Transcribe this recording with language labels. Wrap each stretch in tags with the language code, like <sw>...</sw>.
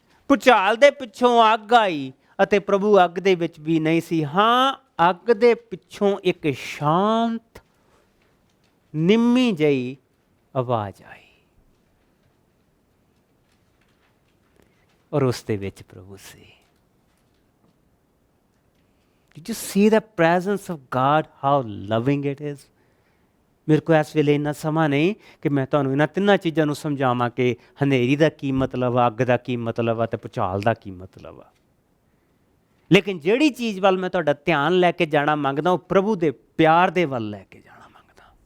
<pa>ਭੁਚਾਲ ਦੇ ਪਿੱਛੋਂ ਅੱਗ ਆਈ ਅਤੇ ਪ੍ਰਭੂ ਅੱਗ ਦੇ ਵਿੱਚ ਵੀ ਨਹੀਂ ਸੀ। ਹਾਂ, ਅੱਗ ਦੇ ਪਿੱਛੋਂ ਇੱਕ ਸ਼ਾਂਤ ਨਿੰਮੀ ਜਿਹੀ ਆਵਾਜ਼ ਆਈ ਔਰ ਉਸ ਦੇ ਵਿੱਚ ਪ੍ਰਭੂ ਸੀ।</pa> <en>Did you see the presence of God, how loving it is?</en> <pa>ਮੇਰੇ ਕੋਲ ਇਸ ਵੇਲੇ ਇੰਨਾ ਸਮਾਂ ਨਹੀਂ ਕਿ ਮੈਂ ਤੁਹਾਨੂੰ ਇਹਨਾਂ ਤਿੰਨਾਂ ਚੀਜ਼ਾਂ ਨੂੰ ਸਮਝਾਵਾਂ ਕਿ ਹਨੇਰੀ ਦਾ ਕੀ ਮਤਲਬ ਆ, ਅੱਗ ਦਾ ਕੀ ਮਤਲਬ ਆ ਅਤੇ ਭੁਚਾਲ ਦਾ ਕੀ ਮਤਲਬ ਆ। ਲੇਕਿਨ ਜਿਹੜੀ ਚੀਜ਼ ਵੱਲ ਮੈਂ ਤੁਹਾਡਾ ਧਿਆਨ ਲੈ ਕੇ ਜਾਣਾ ਮੰਗਦਾ, ਉਹ ਪ੍ਰਭੂ ਦੇ ਪਿਆਰ ਦੇ ਵੱਲ ਲੈ ਕੇ ਜਾਣਾ ਮੰਗਦਾ।</pa>